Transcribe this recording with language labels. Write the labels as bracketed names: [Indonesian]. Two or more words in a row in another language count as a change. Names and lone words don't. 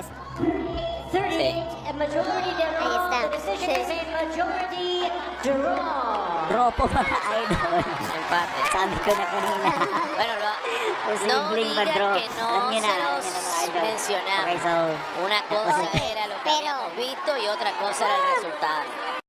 [English] 38, a majority [Spanish] Ahí [English] draw. [Spanish] está. [English] The decision is a majority draw. [Filipino] Draw po mga idol. [Spanish] Empate. [Filipino] Sabi ko na kanina. [Spanish] Bueno, no [Filipino] Posibleng [Spanish] digan [Filipino] ma-draw. [Spanish] que no [Filipino] Alam niyo [Spanish] se [Filipino] na, [Spanish] los [Filipino] mga idol. [Spanish] mencionamos. [English] Okay, so, [Spanish] Una cosa Oye, era lo que pero- habíamos visto y otra cosa era el resultado.